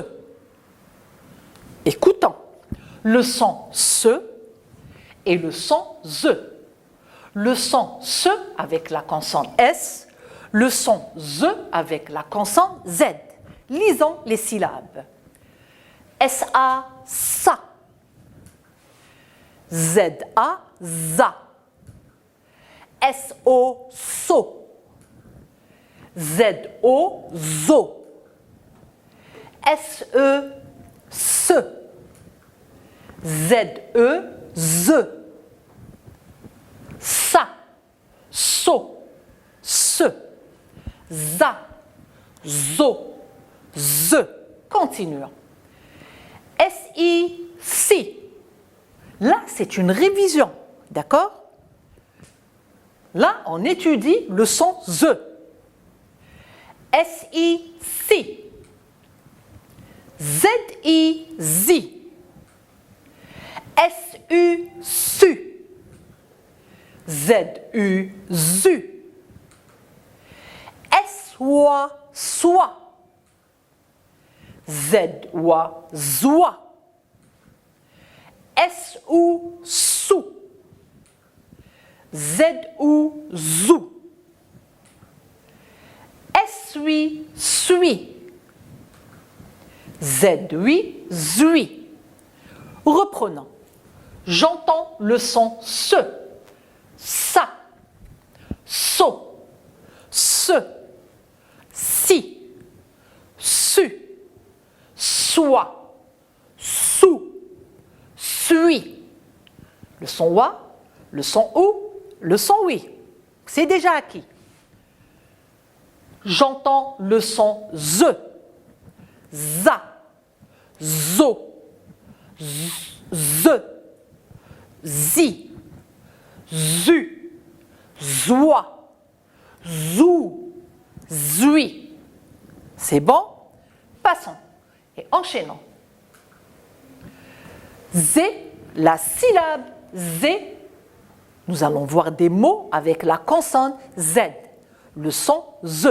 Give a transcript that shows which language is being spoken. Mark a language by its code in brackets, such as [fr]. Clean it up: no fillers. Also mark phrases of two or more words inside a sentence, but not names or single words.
[fr] Écoutons le son SE et le son Z. Le son SE avec la consonne S, le son Z avec la consonne Z. Lisons les syllabes. S-A, sa. Z-A, za. S-O, so. Z-O, zo. S-E, se. Z-E, ze. Sa, so, se. Za, zo, ze. Continuons. S-I, si. Là, c'est une révision, d'accord? Là, on étudie le son Z. S-I, si. Z-I, zi. S-U, su. Z-U, zu. S-wa, soi. Z-wa, zoi. S-U, sou. Z-U, zou. S-ui, sui. Z-ui, zui. Reprenons. J'entends le son se, sa, so, se, si, su, soi, sou, sui. Le son wa, le son ou, le son oui. C'est déjà acquis. J'entends le son ze, za, zo, ze, zi, zu, zoi, zou, zui. C'est bon? Passons et enchaînons. Z, la syllabe Z, nous allons voir des mots avec la consonne Z, le son Z.